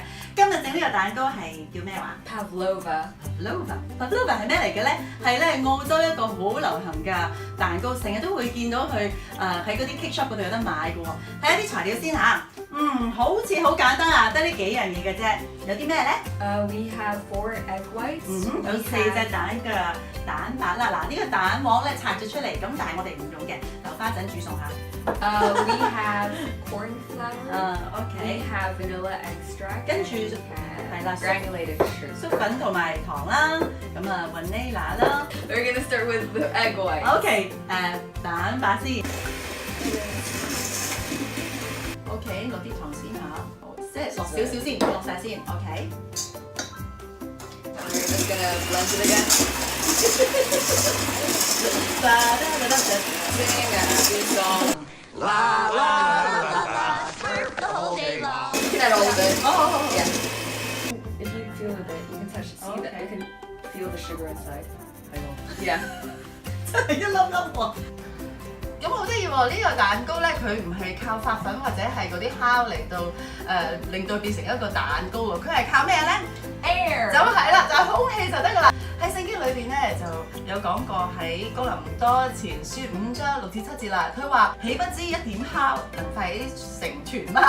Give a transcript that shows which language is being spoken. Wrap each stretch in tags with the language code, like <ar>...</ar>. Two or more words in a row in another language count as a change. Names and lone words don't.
<yue>今日整呢個蛋糕係叫咩話 Pavlova. ？Pavlova 係咩嚟嘅咧？係咧澳洲一個好流行嘅蛋糕，成日都會見到佢喺嗰啲</yue> <en>cake shop</en> <yue>嗰度有得買嘅喎。睇下啲材料先嚇。好似好簡單啊，得呢幾樣嘢嘅啫。有啲咩咧？</yue> <en>We have 4 egg whites.</en> <yue>有4隻蛋嘅蛋白啦。嗱，呢個蛋黃咧拆咗出嚟，咁但係我哋唔用嘅，留翻陣煮餸下。</yue> <en>We have corn flour. OK。 We have vanilla extract.</en> <yue>跟住 and 係啦</yue> <en>granulated sugar.</en> <yue>粟粉同埋糖啦，咁vanilla 啦。</yue> <en>We're gonna start with the egg white.</en> <yue>OK，蛋白先。OK， 落啲糖先嚇，即係落少少先，唔好落晒先。OK。</yue> <en>We're just gonna blend it again. Sing a happy song. La la la la la, work the whole day long. You can add all of it.</en> <yue>好。</yue> <en>Yeah. If you feel a bit, you can touch it. See that Okay. you can feel the sugar inside.</en> <yue>係喎。 Yeah. 真係一粒粒喎。咁好得意喎！呢個蛋糕咧，佢唔係靠發粉或者係嗰啲酵嚟到令到變成一個蛋糕喎，佢係靠咩咧？ Air. 就係啦，就係空氣就得噶啦。喺聖經裏邊咧就有講過喺哥林多前書5章6至7節啦，佢話：豈不知一點酵能廢成團嗎？</yue>